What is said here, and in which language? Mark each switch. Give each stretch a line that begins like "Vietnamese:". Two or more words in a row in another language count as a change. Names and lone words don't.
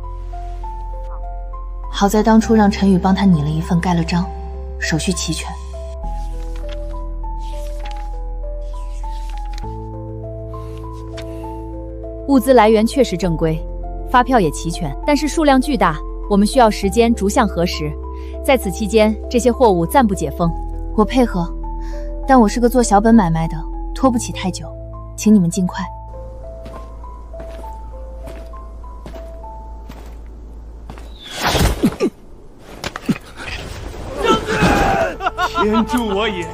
Chinese: 好在當初讓陳宇幫他擬了一份蓋了章，手續齊全。物資來源確實正規，發票也齊全，但是數量巨大，我們需要時間逐項核實。在此期間，這些貨物暫不解封。我配合，但我是个做小本买賣的，拖不起太久，請你們盡快。天助我也！